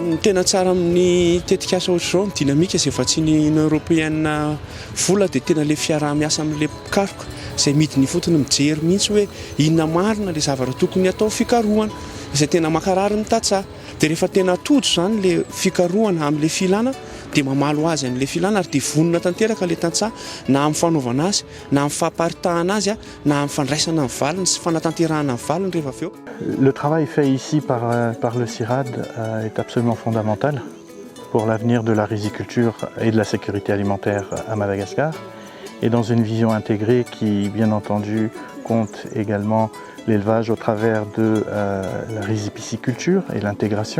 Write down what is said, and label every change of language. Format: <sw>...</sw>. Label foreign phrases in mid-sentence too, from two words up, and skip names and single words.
<mg>tena tsara amin'ny tetikasa ohatr'izao ny dinamika izay efa tsy ny Union Européenne vola dia tena le fiaraha-miasa amin'ilay karoka izay midiny fotony mijery mihitsy hoe inona marina le zavatra tokony atao fikarohana izay tena makarary ny tantsaha. Dia rehefa tena tojo izany le fikarohana amin'ilay filana dia mamalo azy amin'ilay filana ary dia vonona tanteraka ilay tantsaha na amin'ny fanaovana azy na amin'ny famparitahana azy na amin'ny fandraisana ny valiny sy fanatanterahana ny valiny rehefa avy eo.</mg> <fr>Le travail fait ici par le CIRAD est absolument fondamental pour l'avenir de la riziculture et de la sécurité alimentaire à Madagascar, et dans une vision intégrée qui, bien entendu, compte également l'élevage au travers de la riziculture et l'intégration.</fr>